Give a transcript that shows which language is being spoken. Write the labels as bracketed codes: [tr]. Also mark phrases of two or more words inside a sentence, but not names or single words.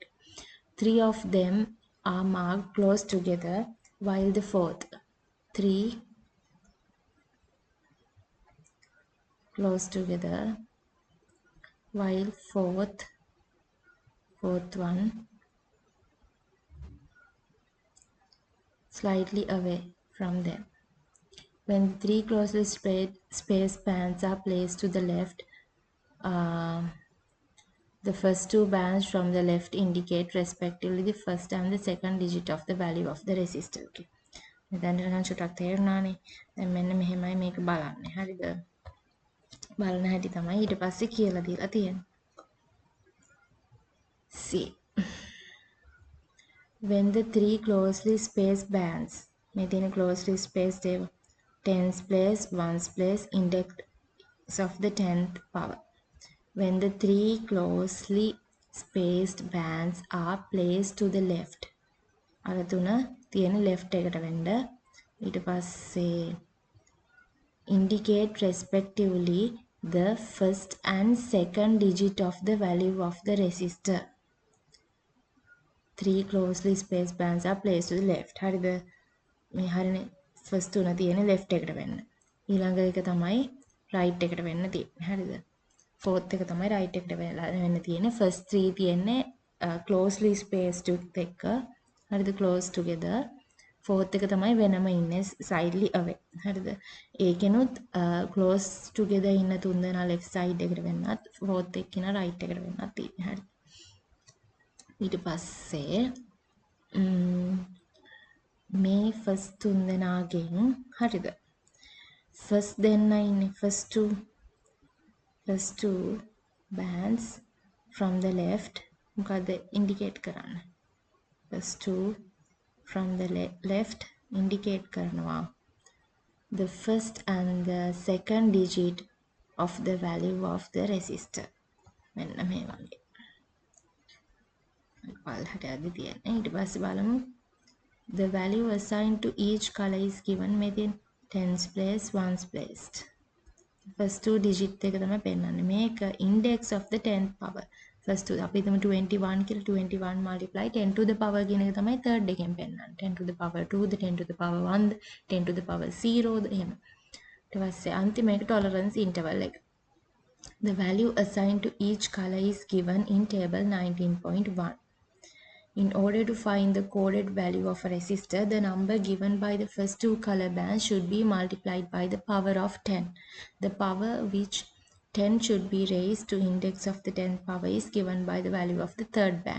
[en] 3 of them are marked close together, while the fourth 3 close together, while fourth one slightly away from them. When 3 closely spaced bands are placed to the left, the first 2 bands from the left indicate respectively the first and the second digit of the value of the resistor. [si] Okay. දැන් නම් චුට්ටක් තේරුණානේ. දැන් මෙන්න මෙහෙමයි මේක බලන්නේ. හරිද? බලන හැටි තමයි ඊට පස්සේ කියලා දීලා තියෙන්නේ. [en] See. When the 3 closely spaced bands, [si] මේ තියෙන [en] closely spaced ඒවා tens place, ones place, index of the 10th power. when the three closely spaced bands are placed to the left. [si] අර තුන තියෙන left එකට වෙන්න. ඊට පස්සේ [en] indicate respectively the first and second digit of the value of the resistor. Three closely spaced bands are placed to the left. [si] හරිද? මේ හරිනේ [en] first තුන [si] තියෙන left එකට වෙන්න. ඊළඟ එක තමයි right එකට වෙන්න තියෙන්නේ. හරිද? fourth එක තමයි right එකට වෙන්න තියෙන්නේ. [en] first three [si] තියෙන්නේ [en] closely spaced [si] එක. හරිද? [en] close together. [si] fourth එක තමයි වෙනම ඉන්නේ [en] slightly away. [si] හරිද? ඒකෙනුත් [en] close together [si] ඉන්න තුන් දෙනා [en] left side [si] එකට වෙන්නත් fourth එක්කින right එකට වෙන්නත් තියෙන්නේ. හරිද? ඊට පස්සේ මේ [en] first තුන් [si] දෙනාගෙන් හරිද? [en] first [si] දෙන්න ඉන්නේ [en] first two bands from the left මොකද indicate කරන්න. first two from the left indicate කරනවා the first and the second digit of the value of the resistor. [si] මෙන්න මේ වගේ. පල්ලට ඇදි තියෙන්නේ. ඊට පස්සේ බලමු [en] the value assigned to each color is given within tens place ones placed. first two digit [si] එක තමයි පෙන්නන්නේ. මේක [en] index of the 10th power. first two [si] අපි හිතමු 21 කියලා 21 [en] multiply 10 to the power [si] කියන එක තමයි third එකෙන් පෙන්නන්නේ. [en] 10 to the power 2 ද 10 to the power 1 ද 10 to the power 0 [si] ද එහෙම. ඊට පස්සේ අන්තිම එක [en] tolerance interval [si] එක. [en] The value assigned to each color is given in table 19.1. In order to find the coded value of a resistor, the number given by the first two color bands should be multiplied by the power of 10. The power which 10 should be raised to index of the 10th power is given by the value of the third band.